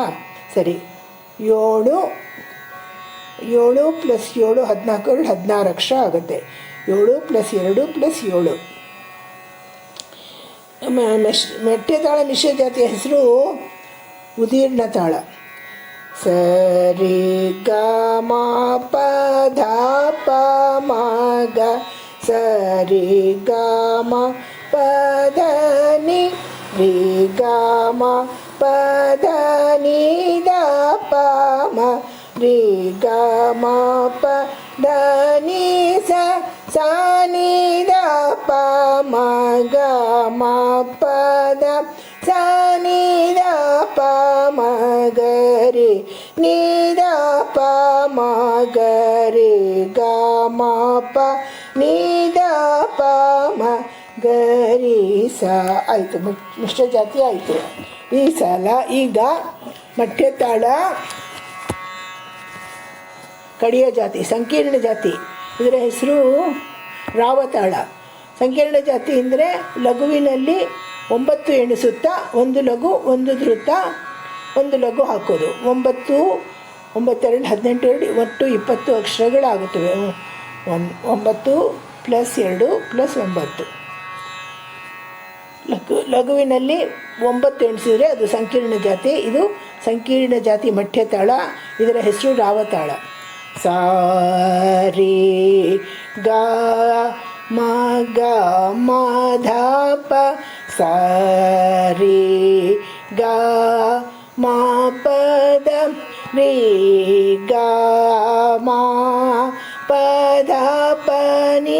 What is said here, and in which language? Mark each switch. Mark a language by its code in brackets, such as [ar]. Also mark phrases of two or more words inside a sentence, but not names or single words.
[kn] ಸರಿ, 7 7 + 7 14 16 ಅಕ್ಷರ ಆಗುತ್ತೆ. 7 + 2 + 7. ಮೆಟ್ಟೆತಾಳ ಮಿಶ್ರ ಜಾತಿಯ ಹೆಸರು ಉದೀರ್ಣ ತಾಳ. ಸರಿ ಗ ಮ ಪ ಧ ಪ ಮ ಗ ಸರಿ ಗ ಮ ಪ ಧ ನಿ ರಿ ಗ ಮ ಪ ಧ ನಿ ದ ಪ ಮ ರಿ ಗ ಮ ಪ ಧ ನಿ ಸ ಸ ನಿ ದ ಪ ಮ ಗ ಮ ಪ ದ ಸ ನಿ ದ ಪ ಮ ಗ ರಿ ನಿ ದ ಪ ಮ ಗ ರಿ ಗ ಮ ಪ ನಿ ದ ಪ ಮ ಗ ರಿ ಸ. ಆಯಿತು, ಮಿಶ್ರ ಜಾತಿ ಆಯಿತು. ಈ ಸಲ ಈಗ ಮಟ್ಟೆತಾಳ ಕಡೆಯ ಜಾತಿ ಸಂಕೀರ್ಣ ಜಾತಿ. ಇದರ ಹೆಸರು ರಾವತಾಳ. ಸಂಕೀರ್ಣ ಜಾತಿ ಅಂದರೆ ಲಘುವಿನಲ್ಲಿ 9 ಎಣಿಸುತ್ತಾ 1 ಲಘು 1 ಧೃತ 1 ಲಘು ಹಾಕೋದು. 9 9 2 18 ಒಟ್ಟು 20 ಅಕ್ಷರಗಳಾಗುತ್ತವೆ. 9 + 2 + 9. ಲಘುವಿನಲ್ಲಿ 9 ಎಣಿಸಿದರೆ ಅದು ಸಂಕೀರ್ಣ ಜಾತಿ. ಇದು ಸಂಕೀರ್ಣ ಜಾತಿ ಮಟ್ಟೆತಾಳ. ಇದರ ಹೆಸರು ರಾವತಾಳ. ಸ ರಿ ಗ ಮ ಗ ಮ ಧ ಪ ಸ ರಿ ಗ ಮ ಪ ದ ರಿ ಗ ಮ ಪ ಧ ಪ ನಿ